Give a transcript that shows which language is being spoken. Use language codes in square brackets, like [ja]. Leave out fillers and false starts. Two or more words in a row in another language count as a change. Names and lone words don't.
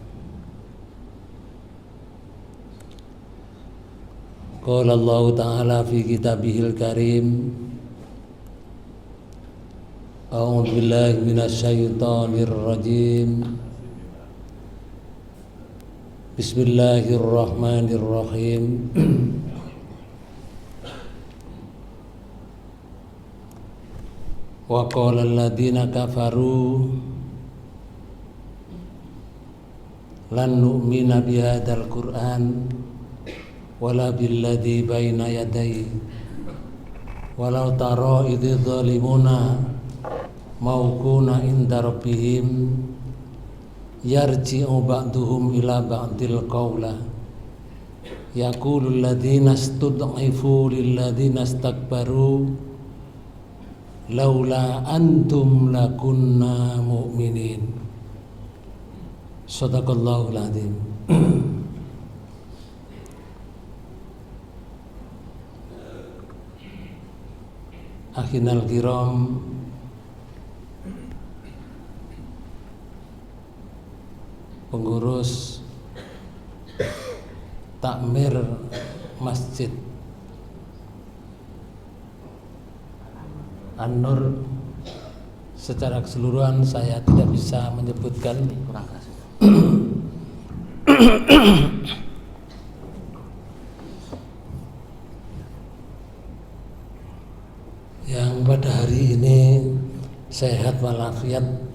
[ar] قال الله تعالى في كتابه الكريم أعوذ بالله من الشيطان الرجيم. Bismillahirrahmanirrahim. وقال الذين كفروا لن نؤمن بهذا القرآن ولا بالذي بين يديه ولو ترى إذ الظالمون موقوفون عند ربهم يرجع بعضهم إلى بعض القول يقول الذين استضعفوا للذين استكبروا لولا أنتم لكنا مؤمنين. صدق الله العظيم. أخينا الكرام, [id] pengurus takmir Masjid An-Nur, secara keseluruhan saya tidak bisa menyebutkan yang pada hari ini sehat walafiat.